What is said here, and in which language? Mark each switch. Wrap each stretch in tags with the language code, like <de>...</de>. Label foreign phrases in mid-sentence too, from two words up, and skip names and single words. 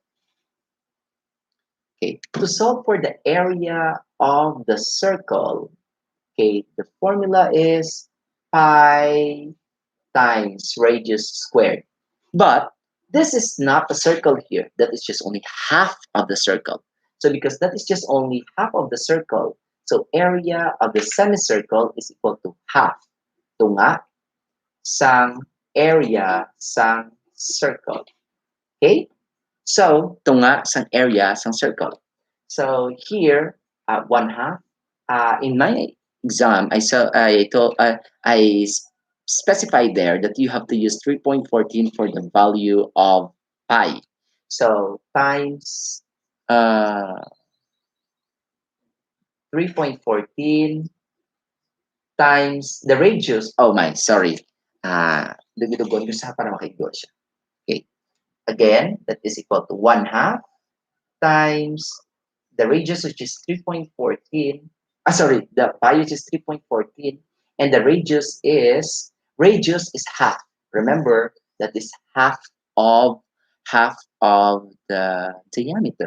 <en>Okay, to solve for the area of the circle, okay, the formula is pi times radius squared. But this is not a circle here. That is just only half of the circle. So because that is just only half of the circle, so area of the semicircle is equal to half.</en> <hil>Ito nga, sang area sang circle.</hil> <en>Okay?</en> <hil>So, ito nga sang area sang circle.</hil> <en>So here, 1/2. In my exam, I specified there that you have to use 3.14 for the value of pi. So times 3.14 times the radius. Oh my, sorry.</en> <hil>Dugudugon ko sa para makikita siya.</hil> <en>Okay. Again, that is equal to 1/2 times the radius, which is 3.14. Sorry, the pi, which is 3.14, and the radius is half. Remember that is of half of the diameter.</en>